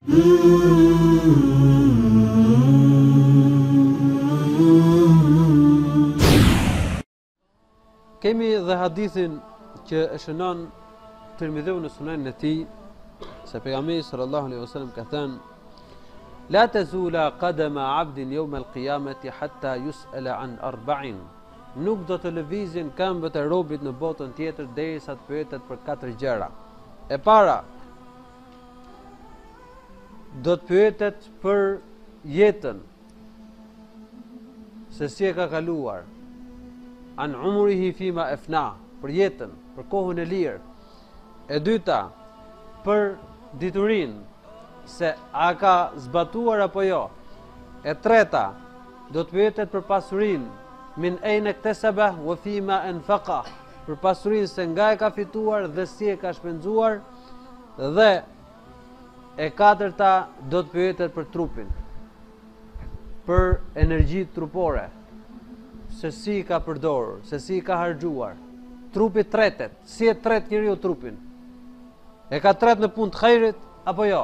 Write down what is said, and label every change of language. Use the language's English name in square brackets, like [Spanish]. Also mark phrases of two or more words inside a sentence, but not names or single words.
[Albanian] Kemi dhe hadithin që e shënon Tirmidhiu në Sunenin e tij, se pejgamberi [Arabic] صلى الله عليه وسلم [Albanian] ka thënë: [Arabic] "لا تزول قدما عبد يوم القيامة حتى يسأل عن أربع." [Albanian] Nuk do të lëvizin këmbët e robit në botën tjetër derisa të pyetet për 4 gjëra. E para, do të pyetet për jetën, se si e ka kaluar. [Arabic] عن عمره فيما أفناه, [Albanian] për jetën, për kohën e lirë. E dyta, për diturinë, se a ka zbatuar apo jo. E treta, do të pyetet për pasurinë, [Arabic] من أين اكتسب وفيما أنفق, [Albanian] për pasurinë se nga e ka fituar dhe si e ka shpenzuar. Dhe e katërta, do të pyetet për trupin, për energjitë trupore, se si ka përdorur, se si ka harxuar. Trupi tretet, si e tret njeriu trupin. E ka tret në punë të hajrit apo jo?